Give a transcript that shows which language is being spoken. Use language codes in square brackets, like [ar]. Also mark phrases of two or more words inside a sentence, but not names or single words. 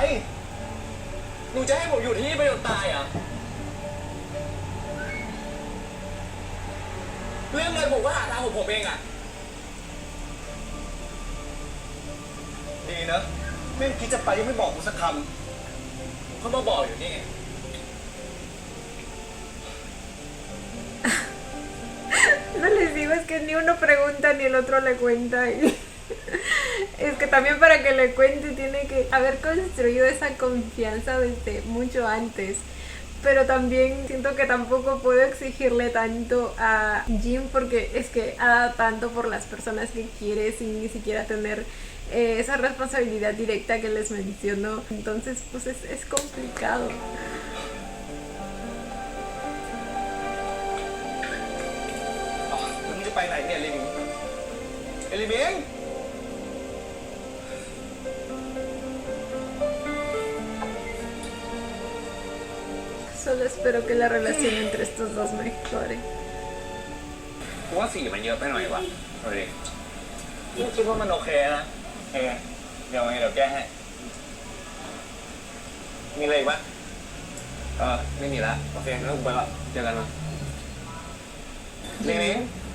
[th] หนูจะให้ผมอยู่ที่นี่ไปจนตายเหรอเรื่องเงินผมก็หาทางของผมเองอะ ดีนะไม่คิดจะไปยังไม่บอกกูสักค เขามาบอกอยู่นี่ [es] No les digo, es que ni uno pregunta ni el otro le cuenta. Y es que también para que le cuente tiene que haber construido esa confianza desde mucho antes. Pero también siento que tampoco puedo exigirle tanto a Jim porque es que ha dado tanto por las personas que quiere sin ni siquiera tener esa responsabilidad directa que les menciono. Entonces pues es complicado. [th] ำอ๋อแล้วมึงจะไปไหนเนี่ยลิมิงเอลิมิง [es] Solo espero que la relación entre estos dos mejore. [th] กูว่าสีมันเยอะไปหน่อยวะดูดิกูคิดว่ามันโอเคนะเดี๋ยวแก้ให้ มีอะไรอีกปะไม่มีละ โอเคงั้นกูไปละเจอกันนะลิงลิง